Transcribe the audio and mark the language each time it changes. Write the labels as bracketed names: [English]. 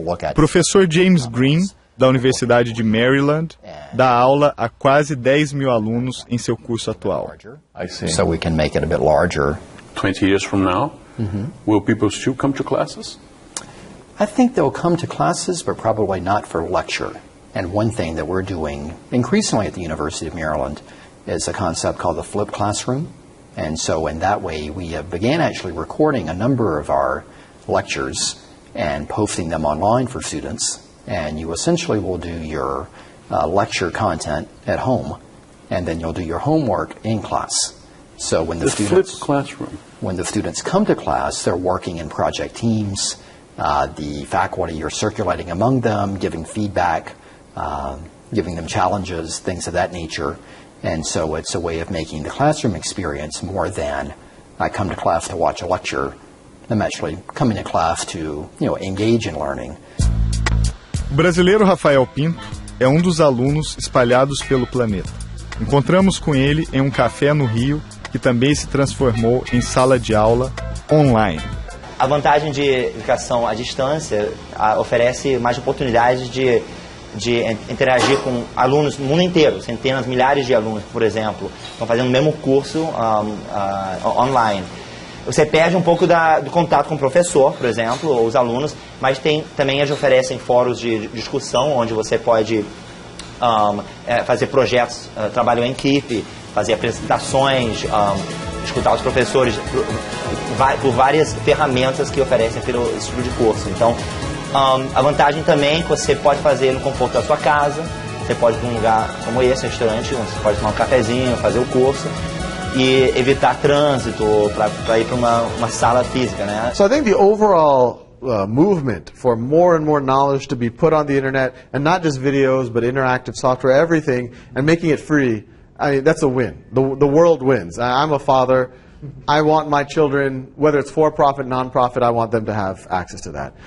[Portuguese] O professor James Green, da Universidade de Maryland, dá aula a quase 10 mil alunos em seu curso atual. [English] So we can make it a bit larger. 20 years from now, will people still come to classes? I think they'll come to classes, but probably not for lecture. And one thing that we're doing increasingly at the University of Maryland is a concept called the flipped classroom. And so in that way, we began actually recording a number of our lectures and posting them online for students. And you essentially will do your lecture content at home, and then you'll do your homework in class. So when the students come to class, they're working in project teams. The faculty are circulating among them, giving feedback, giving them challenges, things of that nature. And so it's a way of making the classroom experience more than I come to class to watch a lecture. I'm actually coming to class to, engage in learning. [Portuguese] O brasileiro Rafael Pinto é um dos alunos espalhados pelo planeta. Encontramos com ele em um café no Rio, que também se transformou em sala de aula online. A vantagem de educação à distância oferece mais oportunidades de interagir com alunos no mundo inteiro, centenas, milhares de alunos, por exemplo, estão fazendo o mesmo curso online. Você perde um pouco do contato com o professor, por exemplo, ou os alunos, mas também eles oferecem fóruns de discussão, onde você pode fazer projetos, trabalho em equipe, fazer apresentações, escutar os professores por várias ferramentas que oferecem pelo tipo de curso. Então, a vantagem também é que você pode fazer no conforto da sua casa, você pode ir para um lugar como esse, um restaurante, onde você pode tomar um cafezinho, fazer o curso e evitar trânsito para ir para uma sala física, né? [English] So I think the overall movement for more and more knowledge to be put on the internet, and not just videos, but interactive software, everything, and making it free, I mean, that's a win. The world wins. I'm a father. I want my children, whether it's for-profit, non-profit, I want them to have access to that.